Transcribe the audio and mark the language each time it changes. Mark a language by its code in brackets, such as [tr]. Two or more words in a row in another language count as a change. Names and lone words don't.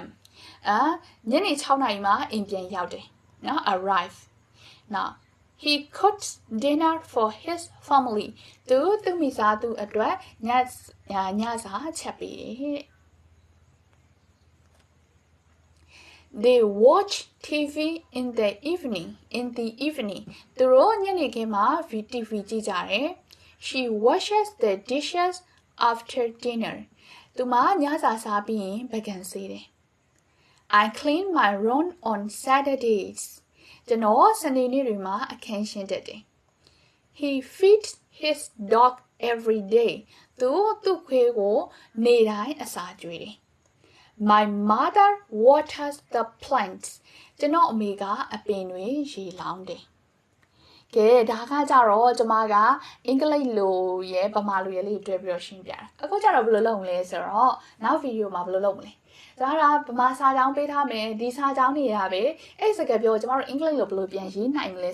[my] ညနေ6နာရီမှာအိမ်ပြန်ရောက်တယ်နော် [en] arrive now he cooks dinner for his family [my] သူမိသားစုအတွက်ညစာချက်ပေးတယ် [en] They watch TV in the evening [my] သူတို့ညနေခင်းမှာ TV ကြည့်ကြတယ် [en] She washes the dishes after dinner [my] သူမညစာစားပြီးရင်ပကံစေးတယ် [en] I clean my room on Saturdays [my] ကျွန်တော်စ နေနေ့တွေမှာအခန်းရှင်းတတ်တယ် [en] He feeds his dog every day [my] သူခွေးကိုနေ့တိုင်းအစာကျွေးတယ် [en] My mother waters the plants [my] ကျွန်တော်အမေကအပင်တွေရေလောင်းတယ်ကဲဒါကကြတော့ကျမကအင်္ဂလိပ်လိုရဲဗမာလိုရဲလေး တွဲပြီးတော့ရှင်းပြတာအခုကျတော့ဘယ်လိုလုပ်မလဲဆိုတော့နောက်ဗီဒီယိုမှာဘယ်လိုလုပ်မလဲဒါကဗမာစာကြောင်းပေးထားမယ်ဒီစာကြောင်းတွေကပဲအဲ့စကားပြောကျမတို့အင်္ဂလိပ်လိုဘယ်လိုပြန်ရေးနိုင်မလဲ